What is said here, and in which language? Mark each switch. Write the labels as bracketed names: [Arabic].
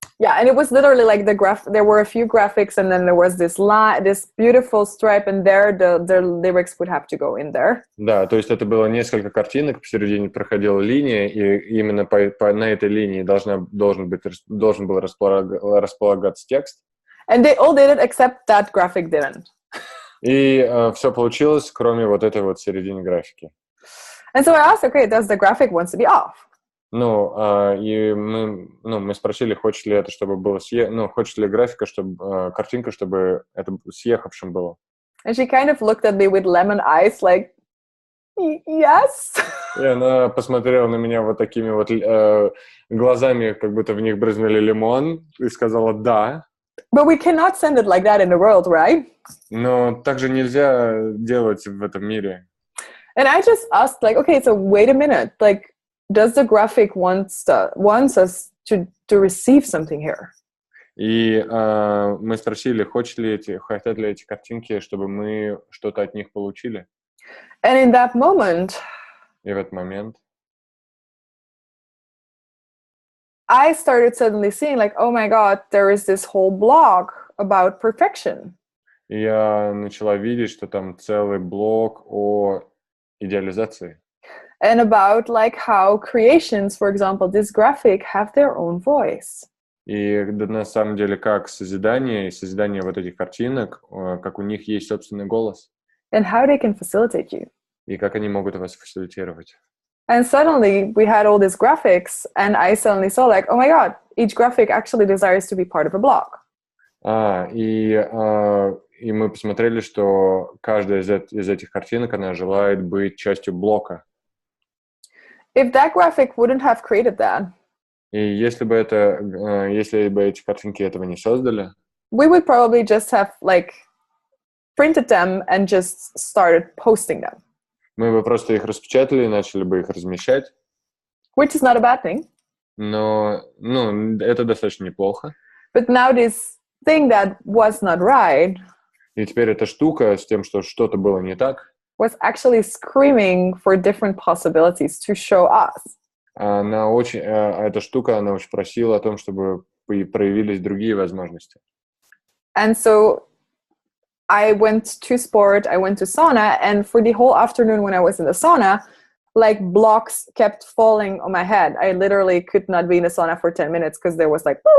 [English] Yeah, and it was literally like there were a few graphics, and then there was this beautiful stripe, and the lyrics would have to go in there. [Russian] Да, то есть это было несколько картинок, посередине проходила линия, и именно на этой линии должен был располагаться текст. [English] And they all did it, except that graphic didn't. [Russian] И все получилось, кроме вот этой вот середины графики. [English] And so I asked, okay, does the graphic wants to be off? [Russian] И мы спросили, хочет ли это, чтобы было хочет ли графика, чтобы картинка, чтобы это съехавшим было. [English] And she kind of looked at me with lemon eyes, like, yes. [Russian] И она посмотрела на меня вот такими вот глазами, как будто в них брызнули лимон, и сказала «да». [English] But we cannot send it like that in the world, right? [Russian] Но так же нельзя делать в этом мире. [English] And I just asked, like, okay, so wait a minute, like, does the graphic wants us to receive something here? [Russian] И мы спросили, хотят ли эти картинки, чтобы мы что-то от них получили. [English] And in that moment, [Russian] и в этот момент [English] I started suddenly seeing, like, oh my God, there is this whole blog about perfection. [Russian] И я начала видеть, что там целый блог о идеализации. [English] And about like how creations, for example, this graphic, have their own voice. [Russian] И на самом деле как созидание вот этих картинок, как у них есть собственный голос. [English] And how they can facilitate you. [Russian] И как они могут вас фасилитировать. [English] And suddenly we had all these graphics, and I suddenly saw like, oh my God, each graphic actually desires to be part of a blog. [Russian] И мы посмотрели, что каждая из этих картинок, она желает быть частью блока. [English] If that graphic wouldn't have created that, [Russian] и если бы эти картинки этого не создали, [English] we would probably just have like printed them and just started posting them. [Russian] Мы бы просто их распечатали и начали бы их размещать. [English] Which is not a bad thing. [Russian] Но, это достаточно неплохо. [English] But now this thing that was not right, [Russian] и теперь эта штука с тем, что что-то было не так, [English] was actually screaming for different possibilities to show us. [Russian] Эта штука, она очень просила о том, чтобы проявились другие возможности. [English] And so I went to sport, I went to sauna, and for the whole afternoon when I was in the sauna, like blocks kept falling on my head. I literally could not be in the sauna for 10 minutes because there was like...